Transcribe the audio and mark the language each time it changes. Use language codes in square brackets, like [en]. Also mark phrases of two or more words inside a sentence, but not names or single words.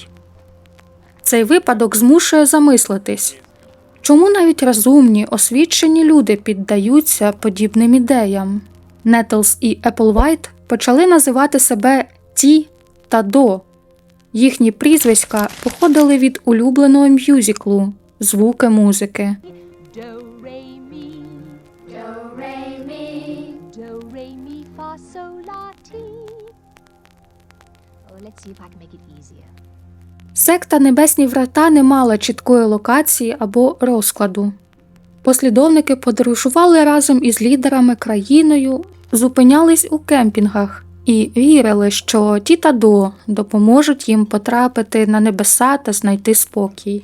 [uk] Цей випадок змушує замислитись, чому навіть розумні, освічені люди піддаються подібним ідеям. Нетлс і Еплвайт почали називати себе «Ті» та «До». Їхні прізвиська походили від улюбленого мюзиклу «Звуки музики». [en] Do, re, mi. Do, re, mi. Do, re, mi, fa, sol, la, ti. Oh, let's see if I can make it easier. [uk] Секта «Небесні врата» не мала чіткої локації або розкладу. Послідовники подорожували разом із лідерами країною, зупинялись у кемпінгах і вірили, що ті та до допоможуть їм потрапити на небеса та знайти спокій.